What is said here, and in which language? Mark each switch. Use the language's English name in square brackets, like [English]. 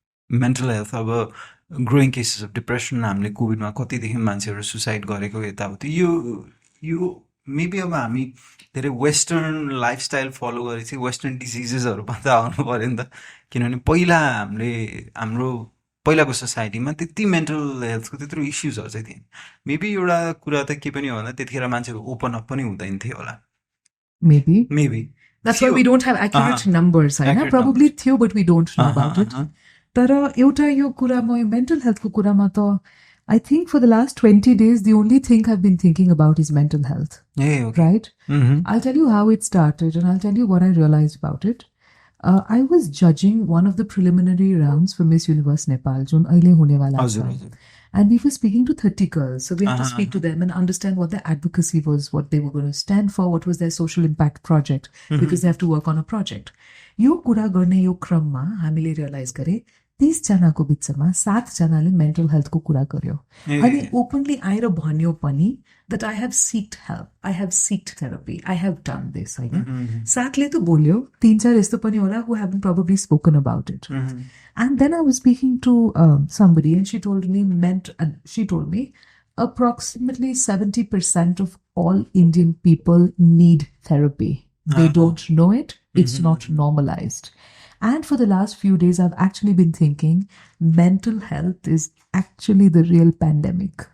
[Nepali] Mental health अब growing cases of depression हामीले कोभिडमा कति देख्यौँ मान्छेहरू सुसाइड गरेको यताउति यो मेबी अब हामी धेरै वेस्टर्न लाइफस्टाइल फलो गरेपछि वेस्टर्न डिजिजेसहरू पनि आउनु पऱ्यो नि त किनभने पहिला हाम्रो पहिलाको सोसाइटीमा त्यति मेन्टल हेल्थको त्यत्रो इस्युजहरू चाहिँ थिएन मेबी एउटा कुरा त के पनि हो भन्दा त्यतिखेर मान्छेहरू ओपन अप पनि हुँदैन थियो होला maybe [English] That's why we don't have accurate numbers. Probably [Nepali] थियो [English] but we don't know about it. [Nepali] तर एउटा यो कुरामा मेन्टल हेल्थको कुरामा त [English] I think for the last 20 days, the only thing I've been thinking about is mental health. Okay. Right? I'll tell you how it started and I'll tell you what I realized about it. I was judging one of the preliminary rounds for Miss Universe Nepal, [Nepali] jun aile hone wala cha. [English] And we were speaking to 30 girls. So we had to speak to them and understand what their advocacy was, what they were going to stand for, what was their social impact project, because they have to work on a project. [Nepali] Yo kura गर्ने यो क्रममा हामीले realise गरे 30 जनाको बिचमा 7 जनाले mental हेल्थको कुरा गर्यो अनि ओपनली आएर भन्यो पनि [English] that I have seeked help, I have seeked therapy, I have done this. [Nepali] हैन 7 ले त बोल्यो 3-4 यस्तो पनि होला [English] who haven't probably spoken about it. And then I was speaking to somebody and she told me approximately 70% of all Indian people need therapy. They don't know it. It's not normalized. And for the last few days, I've actually been thinking mental health is actually the real pandemic.